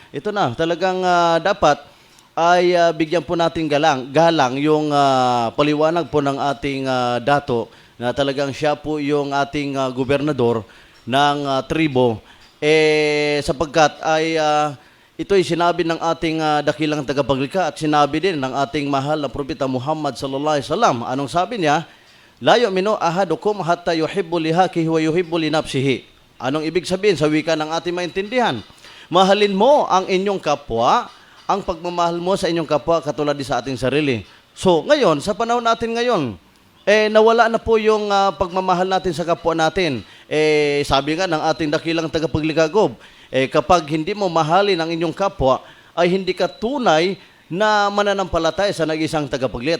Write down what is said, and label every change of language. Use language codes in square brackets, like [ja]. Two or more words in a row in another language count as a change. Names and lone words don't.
[tl] Ito na, talagang dapat ay bigyan po natin galang yung paliwanag po ng ating dato na talagang siya po yung ating gobernador ng tribo sapagkat ay ito'y sinabi ng ating dakilang tagapaglikha at sinabi din ng ating mahal na propeta Muhammad [ar] صلى الله عليه وسلم. [tl] Anong sabi niya? [ar] لا يؤمن أحدكم حتى يحب لأخيه ويحب لنفسه. [tl] Anong ibig sabihin sa wika ng ating maintindihan? Mahalin mo ang inyong kapwa, ang pagmamahal mo sa inyong kapwa katulad din sa ating sarili. So, ngayon, sa panahon natin ngayon, nawala na po yung pagmamahal natin sa kapwa natin. Sabi nga ng ating dakilang tagapaglikha, Gob, kapag hindi mo mahalin ang inyong kapwa, ay hindi ka tunay na mananampalataya sa nag-isang tagapaglikha.